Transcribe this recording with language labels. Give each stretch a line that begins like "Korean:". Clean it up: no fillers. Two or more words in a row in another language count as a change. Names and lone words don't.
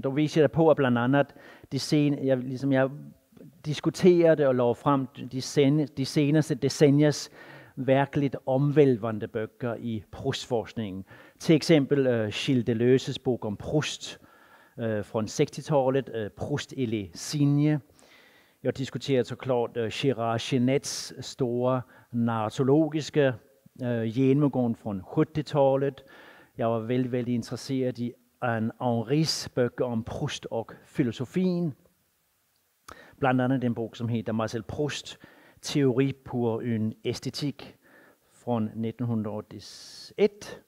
Danish: Der viser jeg på, at blandt andet jeg diskuterede og lagde frem de seneste decenniers virkelig omvælvende bøger i Proust-forskningen. Til eksempel Gilles Deleuze's bog om Proust fra 60-tallet, Proust et les signes. Jeg diskuterede så klart Gérard Genets store narratologiske gennemgang fra 70-tallet. Jeg var vældig interesseret i Anne Henris bøger om Proust og filosofien. Blandt andet den bog, som hedder Marcel Proust, Théorie pour une æstetik fra 1901.